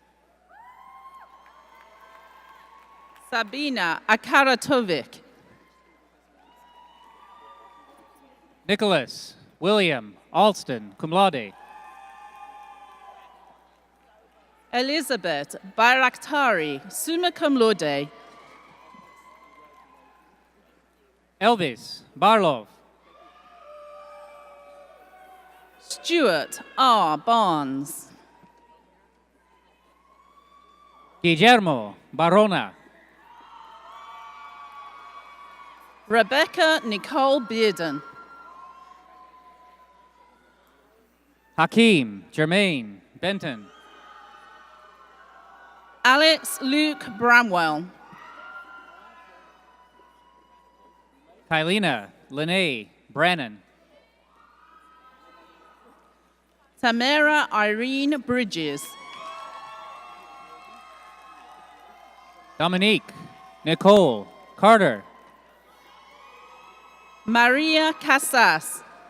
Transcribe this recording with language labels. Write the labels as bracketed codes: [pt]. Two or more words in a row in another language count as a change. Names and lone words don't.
[en] Sabina Akaratovic. Nicholas William Alston, [la] cum laude. [en] Elizabeth Bayraktari, [la] summa cum laude. [en] Elvis Barlov. Stuart R. Barnes. Guillermo Barona. Rebecca Nicole Bearden. Hakeem Jermaine Benton. Alex Luke Bramwell. Kylena Lene Brannon. Tamara Irene Bridges. Dominique Nicole Carter. Maria Casas.